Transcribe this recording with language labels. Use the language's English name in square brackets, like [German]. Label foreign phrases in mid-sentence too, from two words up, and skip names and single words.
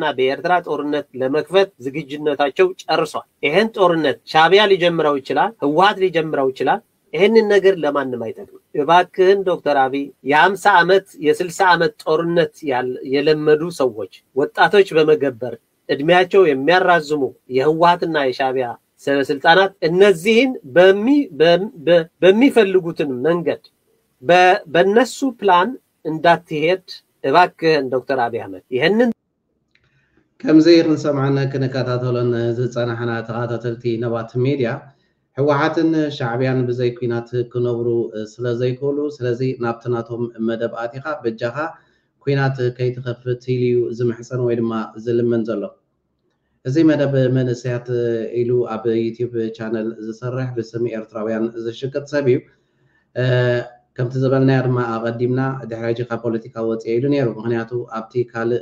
[Amharic] በኤርትራ ጦርነት ለመክፈት ዝግጅነታቸው ጨርሷል ይሄን ጦርነት ሻቢያ ሊጀምረው ይችላል ህወሓት ሊጀምረው ይችላል ይሄንን ነገር ለማንም አይጠቅም እባክህን ዶክተር አብይ የ50 ዓመት የ60 ዓመት ጦርነት የለመዱ ሰዎች ወጣቶች በመገበር እድሜያቸው የሚያራዝሙ የህወሓትና የሻቢያ ስልጣናት እነዚህን በሚፈልጉትን መንገድ በነሱ ፕላን እንዳትሄድ እባክህን ዶክተር አብይ አህመድ ይሄንን [Tigrinya] ከምዚ ክንሰማዕና ክንከታተሎን ዝጸናሕና ተኸታተልቲ ነባት ሚድያ ህወሓትን ሻዕብያን ብዘይ ኩናት ክነብሩ ስለዘይክእሉ ስለዚ ናብትናቶም መደብ ኣቲኻ በጃኻ ኩናት ከይትኸፍት ኢልዩ ዝምሕፀን ወይ ድማ ዝልመን ዘሎ እዚ መደብ መንእሰያት ኢሉ ኣብ ዩቲዩብ ቻነል ዝሰርሕ ብስም ኤርትራውያን ዝሽቅጥ ሰብ እዩ ከምቲ ዝበልናዮ ድማ ኣቐዲምና ድሕሪ ሕጂ ካብ ፖለቲካ ወፂአ ኢሉ ነይሩ ምክንያቱ ኣብቲ ካልእ